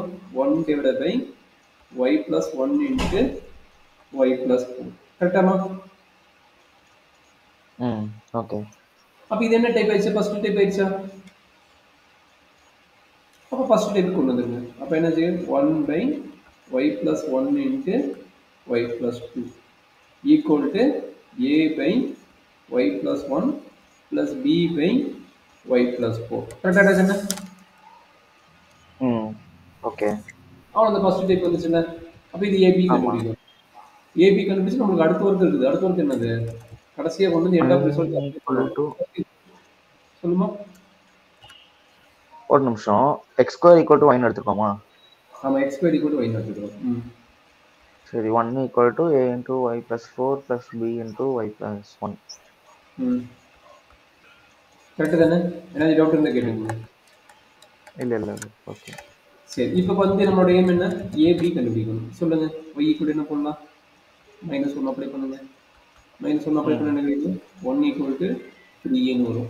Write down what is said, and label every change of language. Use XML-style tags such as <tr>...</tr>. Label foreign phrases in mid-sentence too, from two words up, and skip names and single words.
<ta>1 / y + 1 × y + 4. கரெக்டாமா? ஓகே. அப்போ இது என்ன டைப் ஆயிடுச்சு?</ta> <en>first type</en> <ta>ஆயிடுச்சா? அப்போ</ta> <en>first type</en> <ta>கொண்டு வந்துருங்க. அப்போ என்ன செய்யும்? 1/y + 1 × y + 2 = a/y + 1 + b/y + 4. கரெக்டாக தானே? ஓகே. அவ்வளோ</ta> <en>first type</en> <ta>வந்துச்சுல்ல. அப்போ இது ஏபி கண்டுபிடிக்கும். ஏபி கண்டுபிடிச்சு நம்மளுக்கு அடுத்த ஒர்க் இருக்குது. அடுத்த ஒர்க் என்னது? கடைசியாக கொண்டு வந்து</ta> <en>end of result</en> <ta>சொல்லுமா? ஒரு நிமிஷம். x² = y எடுத்துக்கோமா? ஆமாம், x² = y எடுத்துக்கிறோம். சரி. 1 = a × y + 4 + b × y + 1. கரெக்டு தானே? ஏன்னா டவுட் இருந்தால் கேட்டுங்க. இல்லை ஓகே. சரி, இப்போ வந்து நம்மளோட எய்ம் என்ன? ஏபி கண்டுபிடிக்கணும். சொல்லுங்க. y கூட என்ன பண்ணலாம்? -1 அப்ளை பண்ணுங்க. -1 அப்ளை பண்ண என்ன கிடைக்கும்? 1 = 3 வரும்.</ta>